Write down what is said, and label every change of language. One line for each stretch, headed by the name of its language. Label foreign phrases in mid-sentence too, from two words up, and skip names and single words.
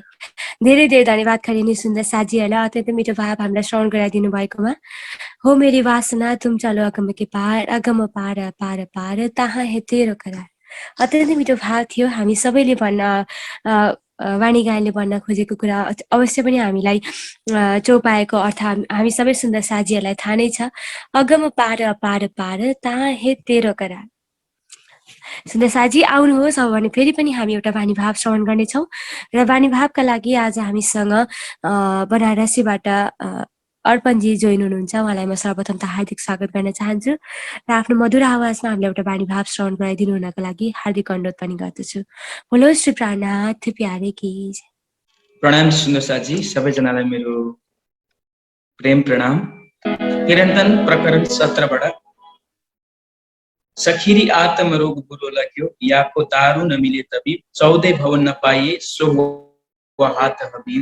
Nepali: धेरै धेरै धन्यवाद खरिनी सुन्दर साथीहरूलाई अत्यन्तै मिठो भाव हामीलाई श्रवण गराइदिनु भएकोमा।
Hindi: हो मेरी वासना तुम चलो अगम के पार, अगम पार पार पार तहाँ हे तेरो करार।
Nepali: अत्यन्तै मिठो भाव थियो। हामी सबैले वाणी गायनले भन्न खोजेको कुरा अवश्य पनि हामीलाई चौपाएको अर्थ हामी सबै सुन्दर साथीहरूलाई थाहा नै छ।
Hindi: अगम पार पार पार तहाँ हे तेरो करार।
Nepali: सुन्दर साथी आउनुहोस्, अब भने फेरि पनि हामी एउटा वाणी भाव श्रवण गर्नेछौँ र वाणी भावका लागि आज हामीसँग बनारसीबाट अर्पणजी जोइन हुनुहुन्छ, उहाँलाई म सर्वप्रथम त हार्दिक स्वागत गर्न चाहन्छु र आफ्नो मधुर आवाजमा हामीलाई एउटा बाणी भाव श्रवण गराइदिनु हुनको लागि हार्दिक अनुरोध पनि गर्दछु।
Hindi: बोलो श्री प्राणनाथ प्यारे की जय।
Nepali: प्रणाम सुन्दर साथी, सबैजनालाई मेरो प्रेम प्रणाम। किरन्तन प्रकरण 17बाट
Hindi: सखिरी आत्म रोग बुरो लाग्यो, याको दारू न मिले तबिब, 14 भवन न पाइए सो हात हबीब।